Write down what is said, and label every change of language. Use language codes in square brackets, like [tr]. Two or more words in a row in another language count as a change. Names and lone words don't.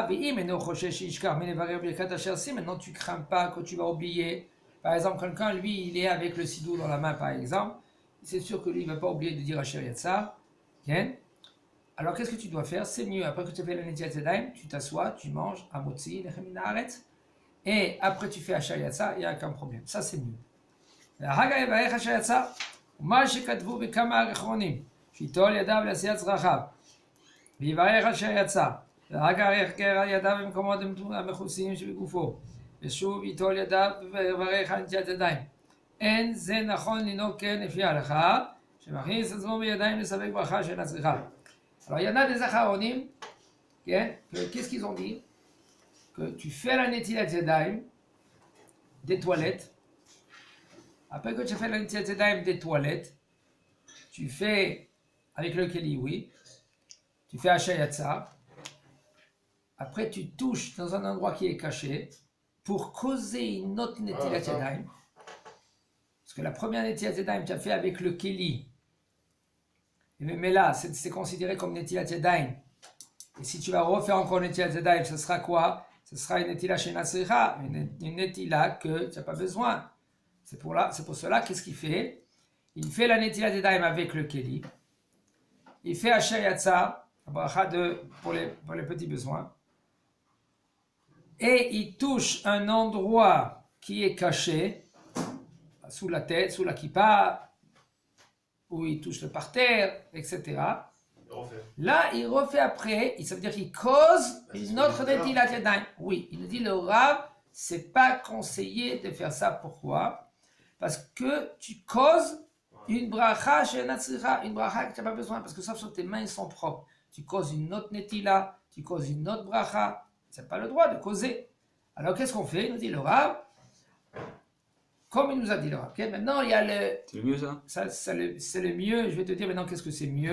[fr] Mais maintenant tu crains pas que tu vas oublier. Par exemple, quelqu'un, lui, il est avec le sidou dans la main, par exemple. C'est sûr que lui, il ne va pas oublier de dire [he] אשר יצר. [fr] Alors, qu'est-ce que tu dois faire? C'est mieux. Après que tu fais la [he] נטילת ידים, [fr] tu t'assois, tu manges un motzi, [he] לחם מן הארץ, [fr] et après tu fais [he] אשר יצר, [fr] il n'y a aucun problème. Ça, c'est mieux. [he] והגה יברך אשר יצא, ומה שכתבו בכמה האחרונים, שיטול ידיו לעשיית צרכיו, ויברך אשר יצא, והגה יחקר על ידיו במקומות המכוסים שבגופו, ושוב ייטול ידיו ויברך על נטיית ידיים. אין זה נכון לנהוג כן לפי ההלכה, שמכניס עצמו בידיים לספק ברכה שאינה צריכה. [fr] Alors il y en a des אחרונים, qu'est-ce qu'ils ont dit? Que tu fais la [he] נטילת ידים [fr] des toilettes. Après que tu as fait la [he] נטילת ידים [fr] des toilettes, tu fais avec le keli, oui, tu fais [he] אשר יצר. [fr] Après, tu touches dans un endroit qui est caché pour causer une autre [he] נטילת ידים. [fr] Parce que la première [he] נטילת ידים, [fr] tu as fait avec le keli. Mais là, c'est considéré comme [he] נטילת ידים. [fr] Et si tu vas refaire encore une [he] נטילת ידים, [fr] ce sera quoi? Ce sera une [he] נטילה שאינה צריכה, [fr] une netila que tu n'as pas besoin. C'est pour cela, qu'est-ce qu'il fait? Il fait la [he] נטילת ידים [fr] avec le keli. Il fait [he] אשר יצר, [fr] bracha pour les petits besoins. Et il touche un endroit qui est caché, sous la tête, sous la kippa, où il touche le parterre, etc. Là, il refait après, ça veut dire qu'il cause une autre [he] נטילת ידים. [fr] Oui, il nous dit le Rav, c'est pas conseillé de faire ça. Pourquoi? Parce que tu causes une [he] ברכה שאינה צריכה, [fr] une bracha que tu n'as pas besoin, parce que sauf que tes mains sont propres. Tu causes une autre netila, tu causes une autre bracha, tu n'as pas le droit de causer. Alors qu'est-ce qu'on fait? Il nous dit le Rav, comme il nous a dit le Rav. Ok, maintenant, il y a le... C'est le mieux ça? C'est le mieux. Je vais te dire maintenant qu'est-ce que c'est mieux.